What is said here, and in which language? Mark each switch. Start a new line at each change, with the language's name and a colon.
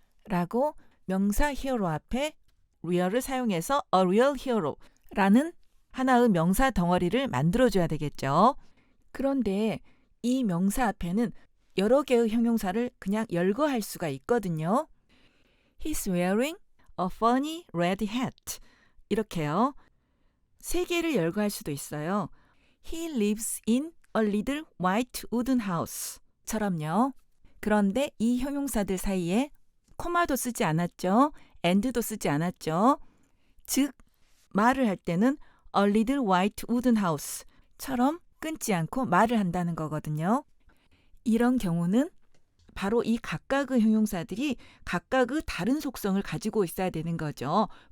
Korean: 라고 명사 hero 앞에 real을 사용해서
English: a real hero
Korean: 라는 하나의 명사 덩어리를 만들어줘야 되겠죠. 그런데 이 명사 앞에는 여러 개의 형용사를 그냥 열거할 수가 있거든요.
English: He's wearing a funny red hat.
Korean: 이렇게요. 세 개를 열거할 수도 있어요.
English: He lives in a little white wooden house.
Korean: 처럼요. 그런데 이 형용사들 사이에 코마도 쓰지 않았죠. and도 쓰지 않았죠. 즉, 말을 할 때는
English: a little white wooden house
Korean: 처럼 끊지 않고 말을 한다는 거거든요. 이런 경우는 바로 이 각각의 형용사들이 각각의 다른 속성을 가지고 있어야 되는 거죠.